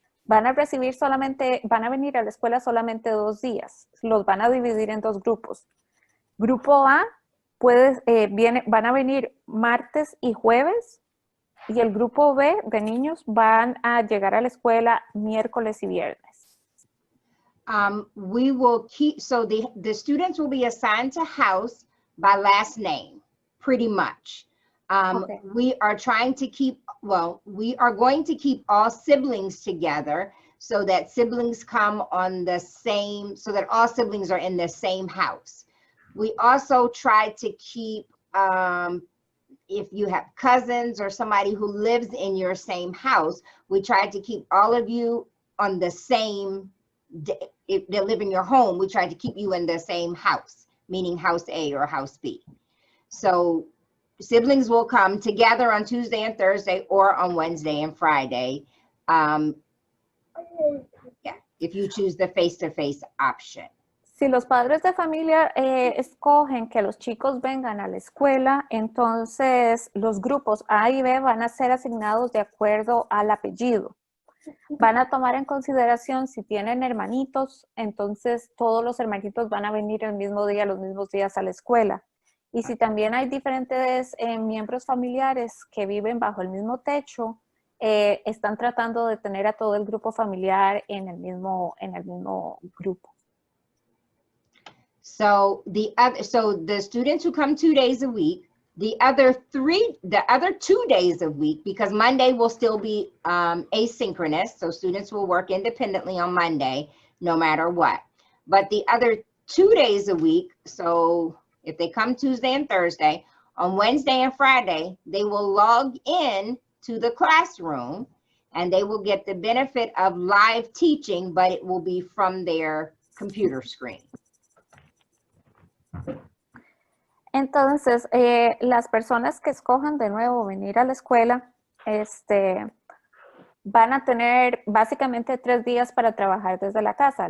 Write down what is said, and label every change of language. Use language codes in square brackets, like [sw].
[es] Van a venir a la escuela solamente 2 días. Los van a dividir en 2 grupos. Grupo A van a venir martes y jueves, y el grupo B de niños van a llegar a la escuela miércoles y viernes. [en] We will keep, so the students will be assigned to house by last name, pretty much. Okay. We are trying to keep, well, we are going to keep all siblings together so that siblings come on the same, so that all siblings are in the same house. We also try to keep, if you have cousins or somebody who lives in your same house, we try to keep all of you on the same, if they live in your home, we try to keep you in the same house, meaning house A or house B. So siblings will come together on Tuesday and Thursday or on Wednesday and Friday. Yeah, if you choose the face-to-face option. [es] Si los padres de familia escogen que los chicos vengan a la escuela, entonces los grupos A y B van a ser asignados de acuerdo al apellido. Van a tomar en consideración si tienen hermanitos, entonces todos los hermanitos van a venir el mismo día, los mismos días a la escuela. Y si también hay diferentes miembros familiares que viven bajo el mismo techo, están tratando de tener a todo el grupo familiar en el mismo grupo. [en] So the students who come 2 days a week, the other 2 days a week, because Monday will still be asynchronous, so students will work independently on Monday, no matter what. But the other 2 days a week, so if they come Tuesday and Thursday, on Wednesday and Friday, they will log in to the classroom and they will get the benefit of live teaching, but it will be from their computer screen. [es] Entonces, las personas que escojan de nuevo venir a la escuela, van a tener básicamente 3 días para trabajar desde la casa.